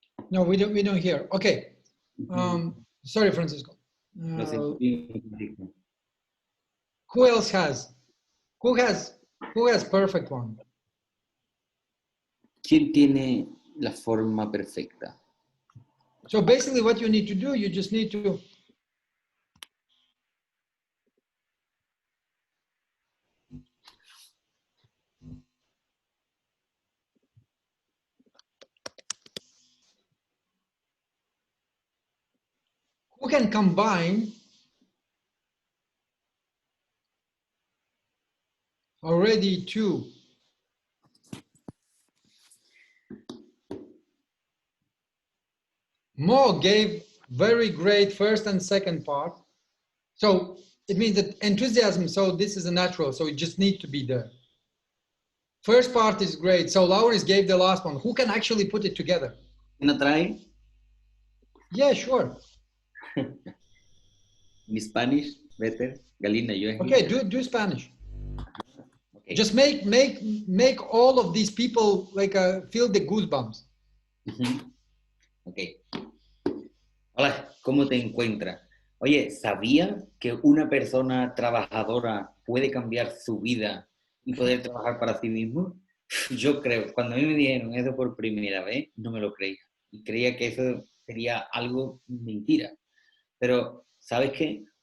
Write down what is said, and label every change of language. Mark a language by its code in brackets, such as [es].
[en] No, we don't hear. Okay. Sorry, Francisco. [es] Lo sentimos, Francisco. [en] Who else has? Who has perfect one? [es] ¿Quién tiene la forma perfecta? [en] So basically what you need to do, you just need to who can combine already 2. Mo gave very great first and second part. So it means that enthusiasm, so this is a natural, so it just needs to be there. First part is great. So Lauris gave the last one. Who can actually put it together? [es] ¿Quién lo trae? [en] Yeah, sure. In Spanish, better. Galina, yo. Okay, do Spanish. Okay. Just make all of these people like feel the goosebumps. Ok. [es] Hola, ¿cómo te encuentras? Oye, ¿sabía que una persona trabajadora puede cambiar su vida y poder trabajar para sí mismo? Yo creo, cuando a mí me dijeron eso por primera vez, no me lo creía. Y creía que eso sería algo mentira. Pero, ¿sabes qué?